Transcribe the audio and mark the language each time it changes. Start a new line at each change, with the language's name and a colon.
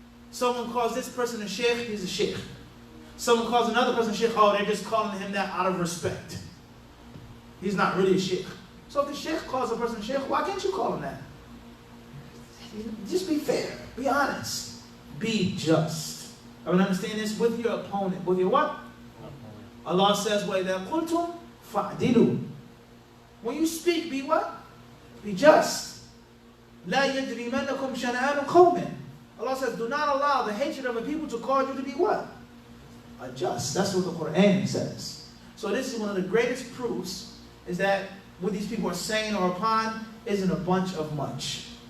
English: Someone calls this person a sheikh, he's a sheikh. Someone calls another person a sheikh, oh, they're just calling him that out of respect. He's not really a sheikh. So if the sheikh calls a person a sheikh, why can't you call him that? Just be fair. Be honest. Be just. Everyone understand this? With your opponent. With your what?
Arabic: Allah says, وَإِذَا قُلْتُمْ فَعْدِلُوا.
English: When you speak, be what? Be just.
Arabic: لَا يَجْرِمَنَّكُمْ شَنَآنُ قَوْمٍ
English: Allah says, do not allow the hatred of a people to cause you to be what? Unjust. That's what the Quran says. So this is one of the greatest proofs, is that what these people are saying or upon isn't a bunch of much.